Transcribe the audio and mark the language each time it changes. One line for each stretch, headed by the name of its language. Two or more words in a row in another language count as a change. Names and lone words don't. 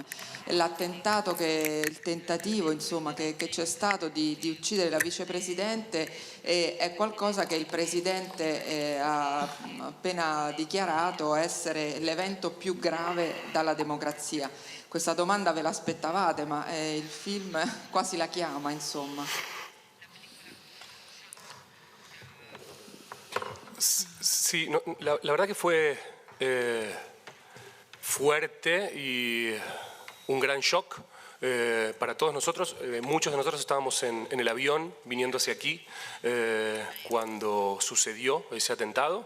Italian: L'attentato, il tentativo insomma, che c'è stato di uccidere la vicepresidente è qualcosa che il Presidente ha appena dichiarato essere l'evento più grave dalla democrazia. Questa domanda ve l'aspettavate, ma il film quasi la chiama, insomma.
Spanish: Sí, no, la verdad que fue fuerte y un gran shock para todos nosotros. Muchos de nosotros estábamos en el avión viniendo hacia aquí cuando sucedió ese atentado.